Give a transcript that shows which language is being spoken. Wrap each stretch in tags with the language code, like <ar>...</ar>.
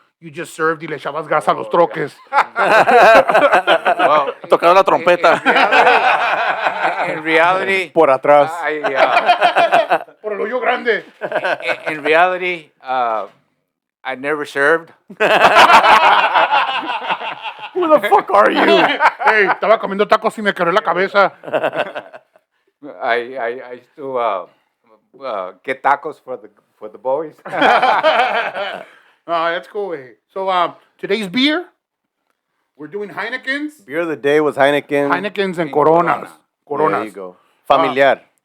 <en>You just served</en> <es>y le echabas gas a los troques.</es> <en>Well,</en> <es>Tocaba la trompeta.</es> <en>In reality,</en> <es>Por atrás. Por el hoyo grande.</es> <en>In reality, I never served. Who the fuck are you?</en> <es>Hey, estaba comiendo tacos y me quebré la cabeza.</es> <en>I used to get tacos for the boys. That's cool. Hey. So today's beer, we're doing Heineken's. Beer of the day was Heineken. Heineken's and Coronas. There you go. Familiar.</en>